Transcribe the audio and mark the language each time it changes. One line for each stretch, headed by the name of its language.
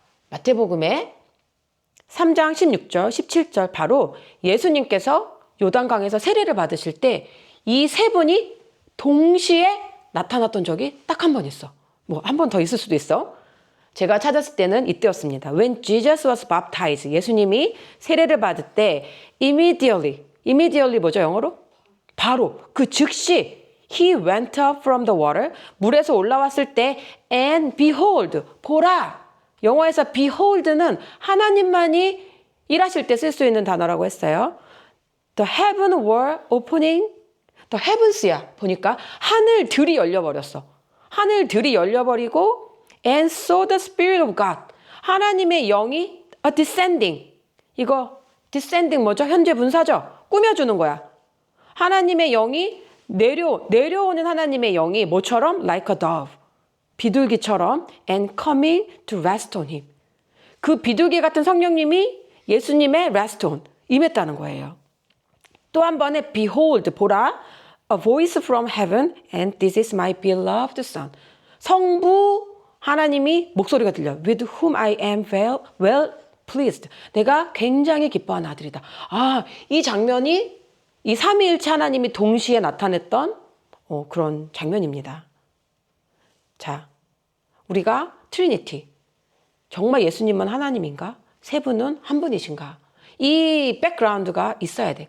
Korean: 마태복음에 3장 16절, 17절 바로 예수님께서 요단강에서 세례를 받으실 때 이 세 분이 동시에 나타났던 적이 딱 한 번 있어. 뭐 한 번 더 있을 수도 있어. 제가 찾았을 때는 이때였습니다.
English: When Jesus was baptized,
Korean: 예수님이 세례를 받을 때 immediately 뭐죠 영어로? 바로 그 즉시
English: he went up from the water,
Korean: 물에서 올라왔을 때
English: and behold,
Korean: 보라. 영어에서 behold는 하나님만이 일하실 때 쓸 수 있는 단어라고 했어요.
English: The heaven were opening, the heavens야.
Korean: 보니까 하늘들이 열려버렸어. 하늘들이 열려버리고
English: and saw the Spirit of God.
Korean: 하나님의 영이 descending. 이거 descending 뭐죠? 현재 분사죠? 꾸며주는 거야. 하나님의 영이 내려오는 하나님의 영이 뭐처럼?
English: Like a dove.
Korean: 비둘기처럼
English: and coming to rest on him.
Korean: 그 비둘기 같은 성령님이 예수님의
English: rest on,
Korean: 임했다는 거예요. 또 한 번에
English: behold,
Korean: 보라,
English: a voice from heaven and this is my beloved son.
Korean: 성부 하나님이 목소리가 들려.
English: with whom I am well pleased.
Korean: 내가 굉장히 기뻐하는 아들이다. 아, 이 장면이 이 삼위일체 하나님이 동시에 나타냈던 그런 장면입니다. 자, 우리가 트리니티, 정말 예수님은 하나님인가? 세 분은 한 분이신가? 이 백그라운드가 있어야 돼.